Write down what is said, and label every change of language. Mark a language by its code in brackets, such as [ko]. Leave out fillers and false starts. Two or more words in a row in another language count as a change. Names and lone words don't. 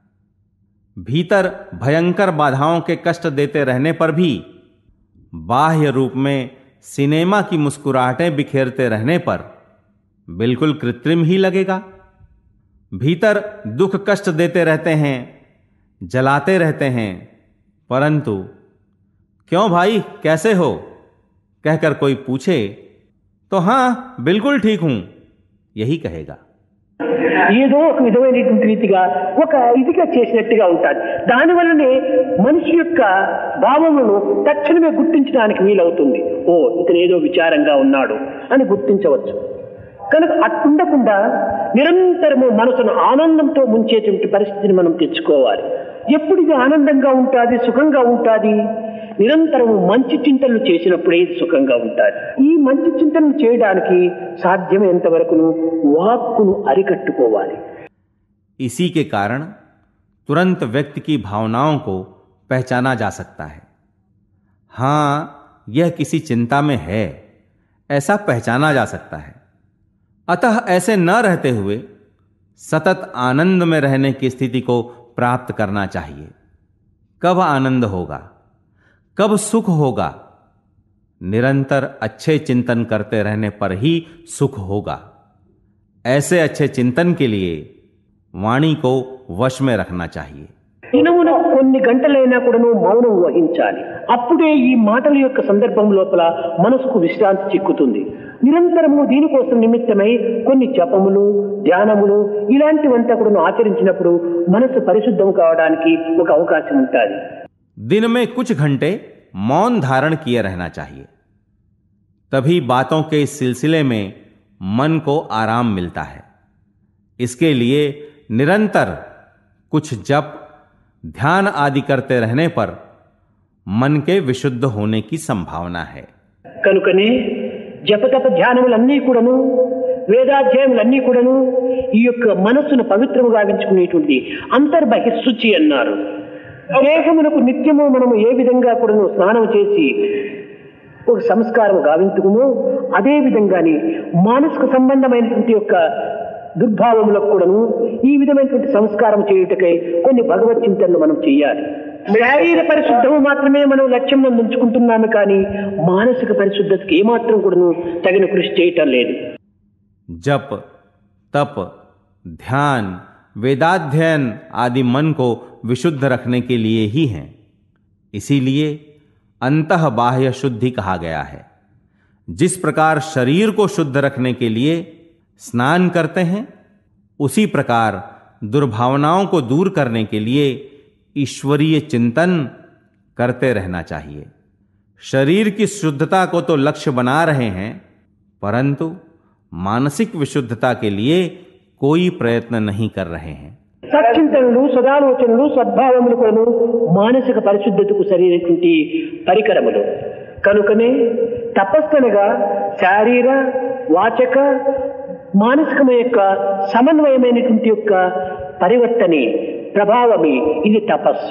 [hi] भीतर भयंकर बाधाओं के कष्ट देते रहने पर भी बाह्य रूप में सिनेमा की मुस्कुराहटें बिखेरते रहने पर बिल्कुल कृत्रिम ही लगेगा. भीतर दुख कष्ट देते रहते हैं, जलाते रहते हैं, परंतु क्यों भाई कैसे हो कहकर कोई पूछे तो हाँ बिल्कुल ठीक हूं यही कहेगा. [te] ఏదో ఒక విధమైనటువంటి రీతిగా ఒక ఇదిగా చేసినట్టుగా ఉంటాడు. దానివల్లనే మనిషి యొక్క భావములను తక్షణమే గుర్తించడానికి వీలవుతుంది. ఓ, ఇతను ఏదో విచారంగా ఉన్నాడు అని గుర్తించవచ్చు. కనుక అట్టుండకుండా నిరంతరము మనసును ఆనందంతో ముంచేటువంటి పరిస్థితిని మనం తెచ్చుకోవాలి. ఎప్పుడు ఇది ఆనందంగా ఉంటుంది, సుఖంగా ఉంటుంది, నిరంతరము మంచి చింతనలు చేసినప్పుడే సుఖంగా ఉంటుంది. ఈ మంచి చింతనలు చేయడానికి సాధ్యమైనంత వరకును వాక్కును అరికట్టుకోవాలి. [hi] इसी के कारण तुरंत व्यक्ति की भावनाओं को पहचाना जा सकता है. हां, यह किसी चिंता में है, ऐसा पहचाना जा सकता है. अतः ऐसे न रहते हुए सतत आनंद में रहने की स्थिति को प्राप्त करना चाहिए. कब आनंद होगा, कब सुख होगा? निरंतर अच्छे चिंतन करते रहने पर ही सुख होगा. ऐसे अच्छे चिंतन के लिए वाणी को वश में रखना चाहिए. [te] దినమున కొన్ని గంటలైనా కూడాను మౌనం వహించాలి. అప్పుడే ఈ మాటల యొక్క సందర్భం లోపల మనసుకు విశ్రాంతి చిక్కుతుంది. నిరంతరము దీనికోసం నిమిత్తమై కొన్ని జపములు, ధ్యానములు ఇలాంటివంతా కూడా ఆచరించినప్పుడు మనసు పరిశుద్ధం కావడానికి ఒక అవకాశం ఉంటుంది. [hi] दिन में कुछ घंटे मौन धारण किए रहना चाहिए. तभी बातों के इस सिलसिले में मन को आराम मिलता है. इसके लिए निरंतर कुछ जप, ध्यान आदि करते रहने पर मन के विशुद्ध होने की संभावना है। [te] కనుకనే జపతప ధ్యానములన్నీ కూడాను, వేదాధ్యాయములన్నీ కూడాను ఈ యొక్క మనస్సును పవిత్రముగా గావించుకునేటువంటి అంతర్బహిర్శుచి అన్నారు. దేహమునకు నిత్యము మనము ఏ విధంగా కూడాను స్నానం చేసి ఒక సంస్కారం గావించుకును, అదే విధంగానే మానసిక సంబంధమైనటువంటి యొక్క దుర్భావములకు కూడాను ఈ విధమైనటువంటి సంస్కారం చేయుటకై కొన్ని భగవత్ చింతనలు మనం చేయాలి. శారీర పరిశుద్ధము మాత్రమే మనం లక్ష్యం ఉంచుకుంటున్నాము, కానీ మానసిక పరిశుద్ధతకి ఏమాత్రం కూడాను తగిన కృషి చేయటం లేదు. [hi] जप, तप, ध्यान, वेदाध्ययन आदि मन को विशुद्ध रखने के लिए ही हैं. इसीलिए अंतः बाह्य शुद्धि कहा गया है. जिस प्रकार शरीर को शुद्ध रखने के लिए स्नान करते हैं, उसी प्रकार दुर्भावनाओं को दूर करने के लिए ईश्वरीय चिंतन करते रहना चाहिए. शरीर की शुद्धता को तो लक्ष्य बना रहे हैं, परंतु मानसिक विशुद्धता के लिए कोई प्रयत्न नहीं कर रहे हैं. [te] సచ్చింతనలు, సదాలోచనలు, సద్భావములు కూడాను మానసిక పరిశుద్ధతకు సరైనటువంటి పరికరములు. కనుకనే తపస్సనగా శారీర, వాచక, మానసికమైన యొక్క సమన్వయమైనటువంటి యొక్క పరివర్తనే, ప్రభావమే ఇది తపస్సు.